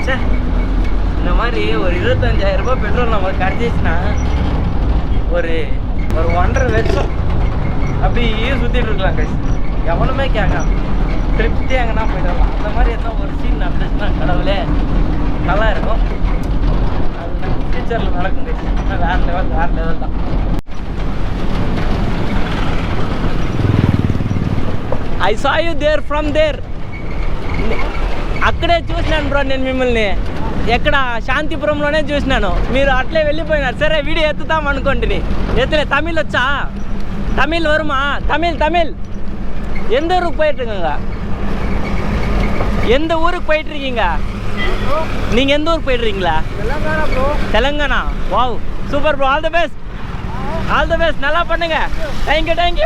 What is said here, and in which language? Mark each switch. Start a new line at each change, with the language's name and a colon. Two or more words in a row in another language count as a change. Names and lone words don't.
Tamil: சே, இந்த மாதிரி ஒரு 25,000 ரூபாய் பெட்ரோல் நமக்கு கிடச்சிச்சுன்னா ஒரு 1.5 லட்சம் அப்படியே சுற்றிட்டு இருக்கலாம் கைஸ். எவனுமே கேட்காம திருப்தி எங்கன்னா போயிட்டு வரலாம். அந்த மாதிரி எதாவது ஒரு சீன் நடந்துச்சுன்னா கடவுளே நல்லா இருக்கும். அது ஃபியூச்சரில் நடக்கும் கைஸ். வேறு லெவல் தான்.
English: I saw you there from there.
Telugu: అక్కడే చూసినాను బ్రో నేను మిమ్మల్ని. ఎక్కడ శాంతిపురంలోనే చూసినాను. మీరు అట్లే వెళ్ళిపోయినారు. సరే వీడియో ఎత్తుతాం అనుకోండి. ఎత్తులే.
Tamil: தமிழ் వచ్చా? தமிழ் வருமா? தமிழ் எந்த ஊருக்கு போயிட்டுருக்கீங்க? எந்த ஊருக்கு போயிட்டுருக்கீங்க நீங்கள்? எந்த ஊருக்கு போயிட்டுருக்கீங்களா? தெலுங்கானா ப்ரோ. தெலுங்கானா.
English: wow, super bro. all the best.
Tamil: நல்லா பண்ணுங்க. தேங்க்யூ.